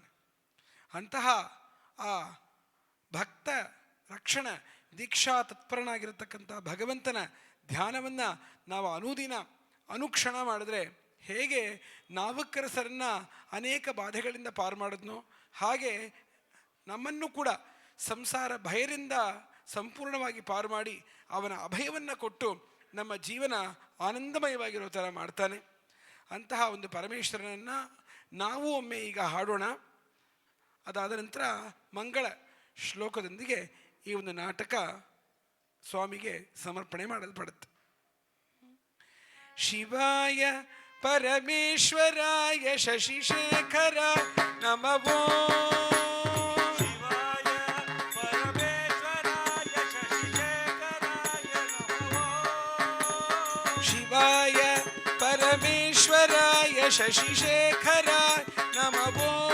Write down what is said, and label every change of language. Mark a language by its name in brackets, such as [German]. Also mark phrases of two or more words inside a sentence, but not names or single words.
[Kannada] ಅಂತಹ ಆ ಭಕ್ತ ರಕ್ಷಣ ದೀಕ್ಷಾ ತತ್ಪರನಾಗಿರತಕ್ಕಂಥ ಭಗವಂತನ ಧ್ಯಾನವನ್ನು ನಾವು ಅನುದಿನ ಅನುಕ್ಷಣ ಮಾಡಿದ್ರೆ ಹೇಗೆ ನಾವುಕ್ಕರಸರನ್ನು ಅನೇಕ ಬಾಧೆಗಳಿಂದ ಪಾರು ಮಾಡಿದ್ನೋ ಹಾಗೆ ನಮ್ಮನ್ನು ಕೂಡ ಸಂಸಾರ ಭಯದಿಂದ ಸಂಪೂರ್ಣವಾಗಿ ಪಾರು ಮಾಡಿ ಅವನ ಅಭಯವನ್ನು ಕೊಟ್ಟು ನಮ್ಮ ಜೀವನ ಆನಂದಮಯವಾಗಿರೋ ಥರ ಮಾಡ್ತಾನೆ. ಅಂತಹ ಒಂದು ಪರಮೇಶ್ವರನನ್ನು ನಾವು ಒಮ್ಮೆ ಈಗ ಹಾಡೋಣ. ಅದಾದ ನಂತರ ಮಂಗಳ ಶ್ಲೋಕದೊಂದಿಗೆ ಈ ಒಂದು ನಾಟಕ ಸ್ವಾಮಿಗೆ ಸಮರ್ಪಣೆ ಮಾಡಲ್ಪಡುತ್ತೆ. [Sanskrit] ಶಿವಾಯ ಪರಮೇಶ್ವರಾಯ ಶಶಿಶೇಖರ ನಮವೋ. ಶಿವಾಯ ಪರಮೇಶ್ವರಾಯ ಶಶಿಶೇಖರ ನಮವೋ.